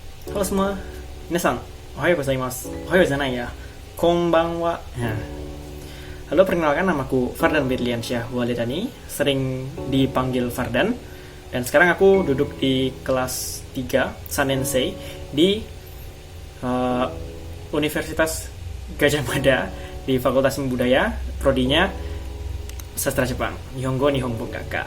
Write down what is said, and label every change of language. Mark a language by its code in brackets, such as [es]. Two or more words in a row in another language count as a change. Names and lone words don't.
[id] Halo semua, [ja] 皆さん、おはようございます、おはようじゃないや、こんばんは. [id] Nah, halo, perkenalkan namaku Fardan Bedliansyah Walidani, sering dipanggil Fardan. Dan sekarang aku duduk di kelas 3 Sanensei di Universitas Gajah Mada di Fakultas Budaya, prodinya Sastra Jepang, [ja] 日本語日本文学.